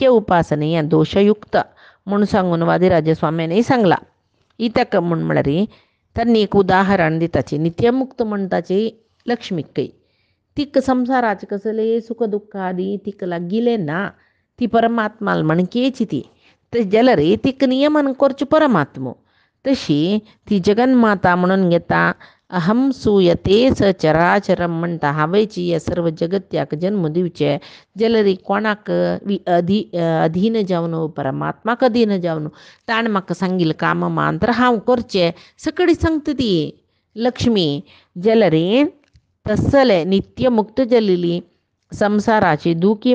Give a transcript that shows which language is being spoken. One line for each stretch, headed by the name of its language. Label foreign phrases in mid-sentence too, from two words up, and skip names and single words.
Konkani: उपासने हें दोशयुक्त म्हूण सांगून वादिराज स्वाम्यानय सांगला इतक म्हूण म्हळ्यार तांणी एक उदाहरण दिताची नित्यमुक्त म्हणटाची लक्ष्मीकय तिक संवसाराचे कसले सुख दुःख आदी तिक लागिले ना ती परमात्माल म्हणकेची ती तशें जाल्यार तिक नियमन करचें परमात्मो तशी ती जगन्माता म्हणून घेता
Sanskrit: अहम सूयते स चराचरम
Konkani: म्हणटा हांवेची हे सर्व जगत्याक जन्म दिवचे जाल्यार कोणाक अधीन जावन परमात्माक अधीन जावन ताण म्हाका सांगिल्लें काम मात्र हांव करचें सकडी सांगता ती लक्ष्मी जाल्यार तसले नित्य मुक्त जाल्लेली संवसाराची दुखी